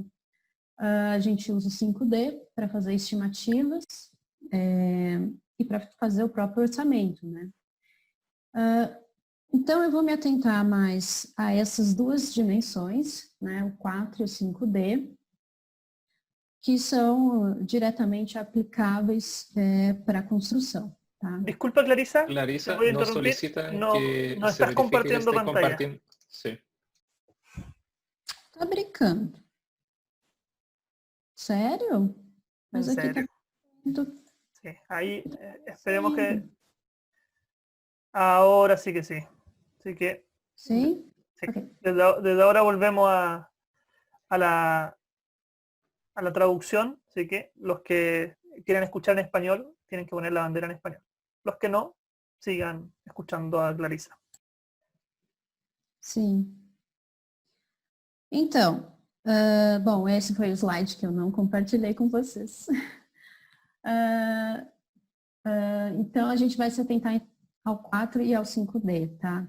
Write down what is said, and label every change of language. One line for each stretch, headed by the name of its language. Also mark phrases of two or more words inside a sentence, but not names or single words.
Portuguese: A gente usa o 5D para fazer estimativas e para fazer o próprio orçamento, né? Então, eu vou me atentar mais a essas 2 dimensões, né? O 4 e o 5D, que são diretamente aplicáveis para a construção. Tá?
Spanish: Disculpa, Clarissa. Clarissa, voy a nos interrumpir. solicitan No, que no se estás verifique que compartiendo esté pantalla. compartiendo. Sí.
Portuguese: Tá brincando? Sério? Mas
Spanish: ¿En
Portuguese: aqui
Spanish: serio?
Portuguese: tá...
Spanish: Sí. Ahí esperemos que ahora sí que sí. Así que
Portuguese: Sim?
Spanish: sí. Ok. Desde ahora volvemos a la traducción, así que los que quieren escuchar en español tienen que poner la bandera en español. Los que no, sigan escuchando a Clarissa.
Portuguese: Sim. Então, bom, esse foi o slide que eu não compartilhei com vocês. Então, a gente vai se atentar ao 4 e ao 5D, tá?